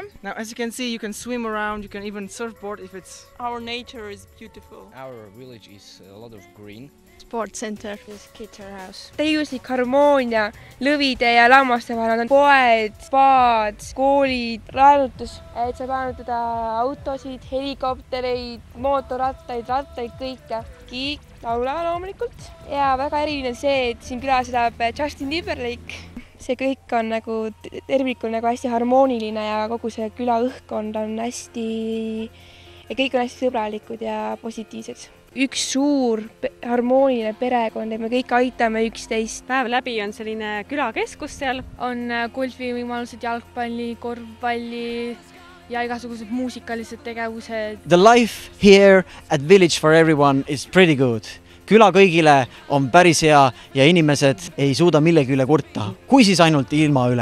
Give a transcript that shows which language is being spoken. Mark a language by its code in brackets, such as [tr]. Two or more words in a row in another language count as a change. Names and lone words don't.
[en] Now, as you can see, you can swim around, you can even surfboard if it's... Our nature is beautiful. Our village is a lot of green. Sport center. This guitar house. [et] Täiuslik harmoonia lõvide ja lammaste vahel on poed, spaad, koolid, laenutus. Et saab laenutada autosid, helikoptereid, mootorrattaid, rattaid, kõike. Kiik, laula loomulikult. Ja väga eriline on see, et siin külas elab Justin Timberlake. See kõik on nagu tervikul nagu hästi harmooniline ja kogu see küla õhkkond on hästi ja kõik on hästi sõbralikud ja positiivsed. Üks suur harmooniline perekond, et me kõik aitame üksteist. Päev läbi on selline külakeskus seal. On golfivõimalused, jalgpalli, korvpalli ja igasugused muusikalised tegevused. [en] The life here at Village for Everyone is pretty good. [et] Küla kõigile on päris hea ja inimesed ei suuda millegi üle kurta. Kui siis ainult ilma üle.